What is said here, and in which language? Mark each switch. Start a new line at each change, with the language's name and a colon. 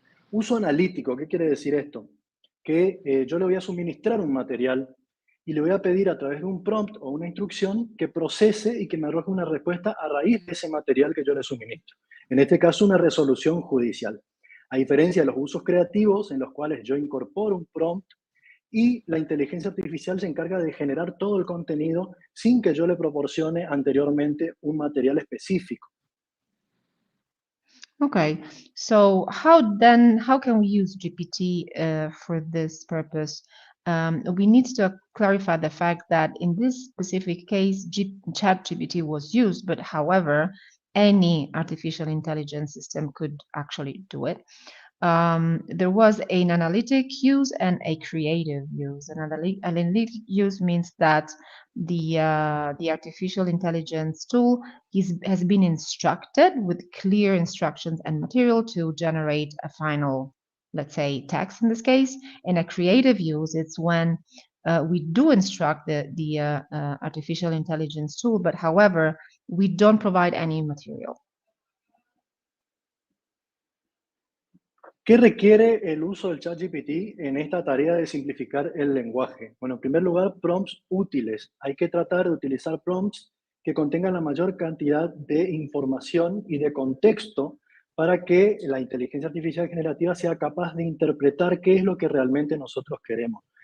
Spanish: Uso analítico, ¿qué quiere decir esto? Que yo le voy a suministrar un material y le voy a pedir a través de un prompt o una instrucción que procese y que me arroje una respuesta a raíz de ese material que yo le suministro. En este caso, una resolución judicial. A diferencia de los usos creativos en los cuales yo incorporo un prompt y la inteligencia artificial se encarga de generar todo el contenido sin que yo le proporcione anteriormente un material específico.
English: Okay, so how can we use GPT for this purpose? We need to clarify the fact that in this specific case, ChatGPT was used, but however, any artificial intelligence system could actually do it. There was an analytic use and a creative use. An analytic use means that the artificial intelligence tool has been instructed with clear instructions and material to generate a final, let's say, text in this case. And a creative use, it's when we do instruct the artificial intelligence tool, but however, we don't provide any material.
Spanish: ¿Qué requiere el uso del ChatGPT en esta tarea de simplificar el lenguaje? Bueno, en primer lugar, prompts útiles. Hay que tratar de utilizar prompts que contengan la mayor cantidad de información y de contexto para que la inteligencia artificial generativa sea capaz de interpretar qué es lo que realmente nosotros queremos.